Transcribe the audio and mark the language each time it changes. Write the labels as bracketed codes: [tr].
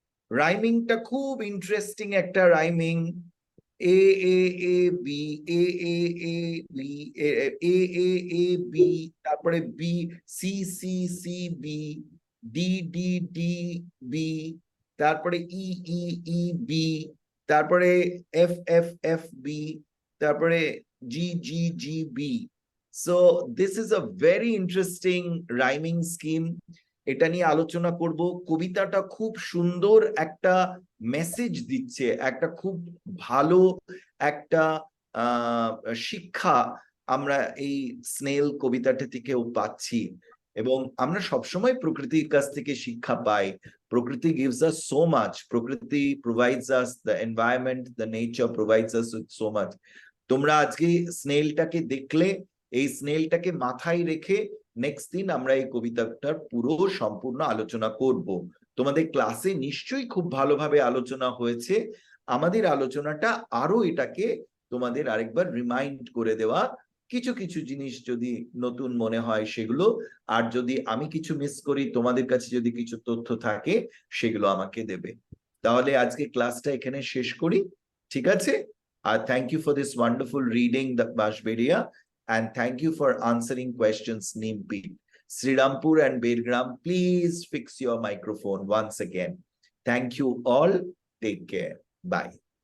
[bn] Rhyming ta khub interesting ekta rhyming. A B A B A B, তারপরে B C C C B D D D B, তারপরে E E E B, তারপরে F F F B, তারপরে G G G B. [en] So this is a very interesting rhyming scheme. [bn] এটা নিয়ে আলোচনা করব। কবিতাটা খুব সুন্দর একটা মেসেজ দিচ্ছে, একটা খুব ভালো একটা শিক্ষা আমরা এই স্নেল কবিতাটা থেকেও পাচ্ছি। এবং আমরা সবসময় প্রকৃতির কাছ থেকে শিক্ষা পাই। [en] প্রকৃতি gives us so much. প্রকৃতি provides us, the environment, the nature provides us with so much. [bn] তোমরা আজকে স্নেলটাকে দেখলে, এই স্নেলটাকে মাথায় রেখে নেক্সট দিন আমরা এই কবিতাটার পুরো সম্পূর্ণ আলোচনা করব। তোমাদের ক্লাসে নিশ্চয়ই খুব ভালোভাবে আলোচনা হয়েছে। আমাদের আলোচনাটা আরো এটাকে তোমাদের আরেকবার রিমাইন্ড করে দেওয়া, কিছু কিছু জিনিস যদি নতুন মনে হয় সেগুলো, আর যদি আমি কিছু মিস করি, তোমাদের কাছে যদি কিছু তথ্য থাকে সেগুলো আমাকে দেবে। তাহলে আজকে ক্লাসটা এখানে শেষ করি, ঠিক আছে? আর [en] Thank you for this wonderful reading the Bansberia, and thank you for answering questions, Nimpit. Srirampur and Belgram, please fix your microphone once again. Thank you all. Take care. Bye.